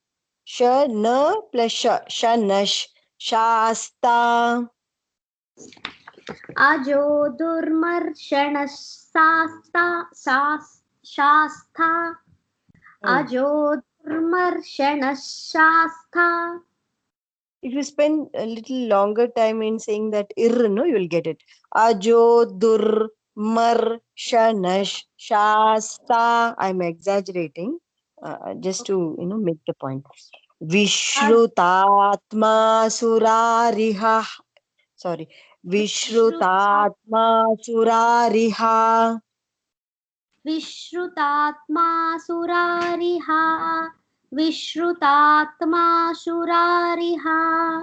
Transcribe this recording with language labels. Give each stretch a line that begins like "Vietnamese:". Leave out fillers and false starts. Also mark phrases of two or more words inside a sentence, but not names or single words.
Sanskrit: Shana plus shanash. Shasta. अजो दुर्मर्षणः शास्ता. अजो दुर्मर्षणः शास्ता.
English: If you spend a little longer time in saying that no, you will get it.
Sanskrit: अजो दुर्मर्षणः शास्ता.
English: I'm exaggerating just to make the point.
Sanskrit: विश्रुतात्मा सुरारिहा. Sorry. विश्रुतात्मा सुरारिहा. विश्रुतात्मा सुरारिहा. विश्रुतात्मा सुरारिहा.